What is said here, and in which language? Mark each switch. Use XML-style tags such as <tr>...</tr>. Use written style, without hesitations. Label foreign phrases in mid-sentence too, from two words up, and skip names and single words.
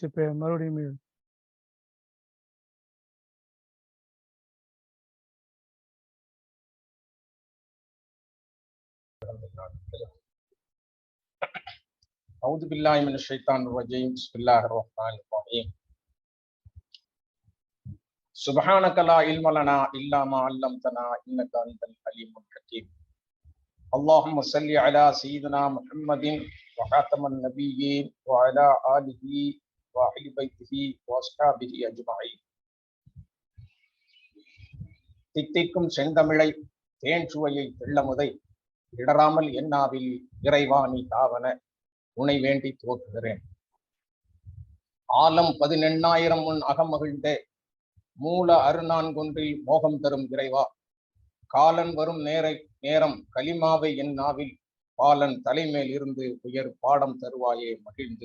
<ta>இப்ப மறுபடியும் மீட்.</ta> <ar>أعوذ بالله من الشيطان الرجيم. بسم الله الرحمن الرحيم. سبحانك لا علم لنا إلا ما علمتنا إنك أنت العليم الحكيم. اللهم صل على سيدنا محمد وخاتم النبيين وعلى آله وأهل بيته وأصحابه أجمعين.</ar> <ta>தித்திக்கும் செந்தமிழை தேன் சுவையை தெள்ளமுதை இடராமல் என்னாவில் இறைவாணி தாவன உனை வேண்டி துவக்குகிறேன். ஆலம் 18,000 முன் அகமகிழ்ந்தே மூல அருநான்கொன்றில் மோகம் தரும் இறைவா, காலன் வரும் நேரம் கலிமாவை என் நாவில் பாலன் தலைமேல் இருந்து உயர் பாடம் தருவாயே மகிழ்ந்து.</ta>